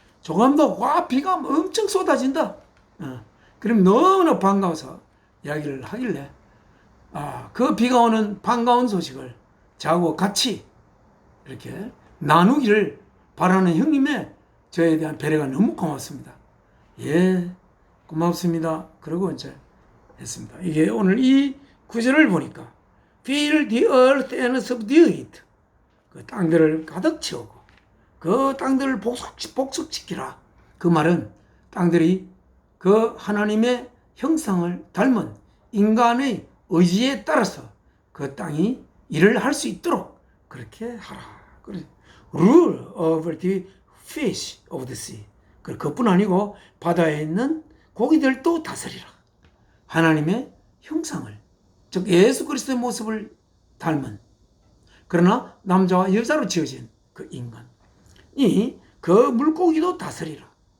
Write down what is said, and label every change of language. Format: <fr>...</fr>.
<ko>조감독, 와 비가 엄청 쏟아진다. 그럼 너무나 반가워서 이야기를 하길래 그 비가 오는 반가운 소식을 저하고 같이 이렇게 나누기를 바라는 형님의 저에 대한 배려가 너무 고맙습니다. 예, 고맙습니다. 그러고 이제 했습니다. 이게 오늘 이 구절을 보니까</ko> <en>Fill the earth and subdue it.</en> <ko>그 땅들을 가득 채우고 그 땅들을 복속시키라. 그 말은 땅들이 그 하나님의 형상을 닮은 인간의 의지에 따라서 그 땅이 일을 할 수 있도록 그렇게 하라.</ko> <en>Rule over the fish of the sea.</en> <ko>그것뿐 아니고 바다에 있는 고기들도 다스리라. 하나님의 형상을, 즉 예수 그리스도의 모습을 닮은 그러나 남자와 여자로 지어진 그 인간이 그 물고기도 다스리라.</ko>